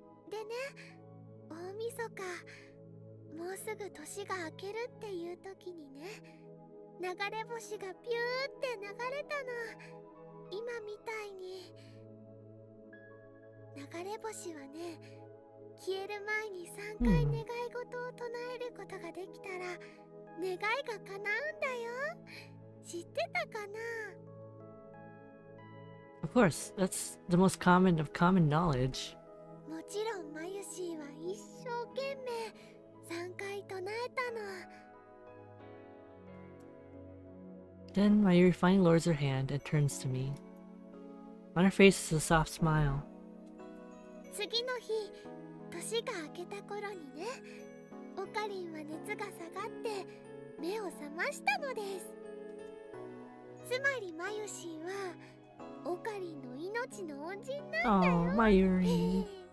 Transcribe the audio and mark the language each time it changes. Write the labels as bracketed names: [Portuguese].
[Japanese] でね、大晦日もうすぐ年が明けるっていう時にね、流れ星がピューって流れたの。今みたいに。流れ星はね、消える前に3回願い事を唱えることができたら願いが叶うんだよ。知ってたかな？ [English] Of course, that's the most common of common knowledge. [Japanese] もちろんマユシーは一生懸命3回唱えたの。 [English] Then Mayuri finally lowers her hand and turns to me. On her face is a soft smile. [Japanese] 次の日、年が明けた頃にね、オカリンは熱が下がって目を覚ましたのです。つまりマユシーはオカリンの命の恩人なんだよ。 [English] Oh, Mayuri.